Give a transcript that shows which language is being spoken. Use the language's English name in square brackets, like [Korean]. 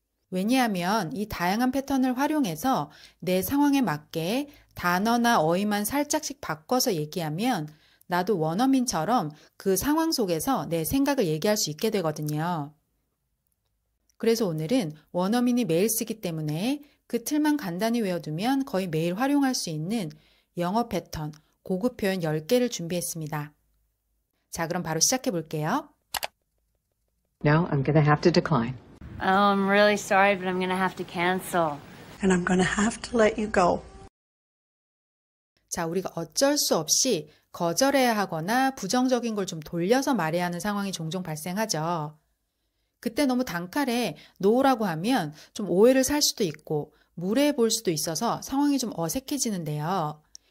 [Korean] 왜냐하면 이 다양한 패턴을 활용해서 내 상황에 맞게 단어나 어휘만 살짝씩 바꿔서 얘기하면 나도 원어민처럼 그 상황 속에서 내 생각을 얘기할 수 있게 되거든요. 그래서 오늘은 원어민이 매일 쓰기 때문에 그 틀만 간단히 외워두면 거의 매일 활용할 수 있는 영어 패턴, 고급 표현 10개를 준비했습니다. 자, 그럼 바로 시작해 볼게요. [English] No, I'm going to have to decline. Oh, I'm really sorry, but I'm going to have to cancel. And I'm going to have to let you go. [Korean] 자, 우리가 어쩔 수 없이 거절해야 하거나 부정적인 걸 좀 돌려서 말해야 하는 상황이 종종 발생하죠. 그때 너무 단칼에 no라고 하면 좀 오해를 살 수도 있고 무례해 볼 수도 있어서 상황이 좀 어색해지는데요.